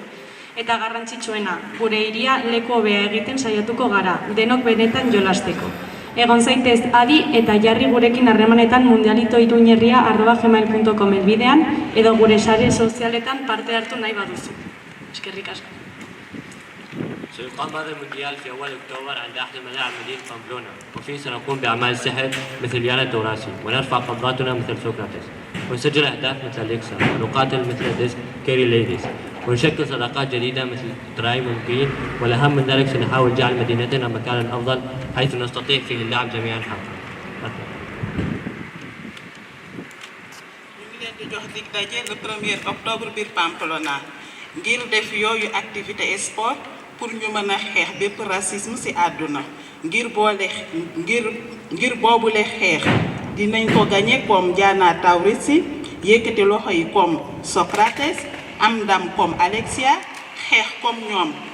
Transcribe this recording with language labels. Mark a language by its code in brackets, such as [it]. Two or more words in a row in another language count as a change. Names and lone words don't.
[eu] Eta garrantzitsuena, gure hiria leku hobea egiten saiatuko gara, denok benetan jolasteko. Egon zaitez adi eta jarri gurekin harremanetan mundialitoiruñerria@gmail.com elbidean edo gure sare sozialetan parte hartu nahi baduzu. Eskerrik asko. [ar] سيقام هذا المونديال في أول أكتوبر عند أحد ملاعب مدينة بامبلونا، وفيه سنقوم بأعمال سحر مثل يانا توراسي، ونرفع قبضاتنا مثل سقراطس، ونسجل أهداف مثل أليكسا، ونقاتل مثل ديسك كيري ليديس، ونشكل صداقات جديدة مثل تراي ممكن، والأهم من ذلك سنحاول جعل مدينتنا مكانا أفضل حيث نستطيع فيه اللعب جميعا حقا. [wo] jox dig daje [fr] le 1er octobre [wo] biir Pamplona ngir def yooyu [fr] activité sport pour [wo] ñu mën a xeex bépp racisme ci àdduna ngir boobule xeex dinañ ko gagné comme Diana Taurasi yëkkati loxo yi comme Socrates am ndam comme Alexia xeex comme ñoom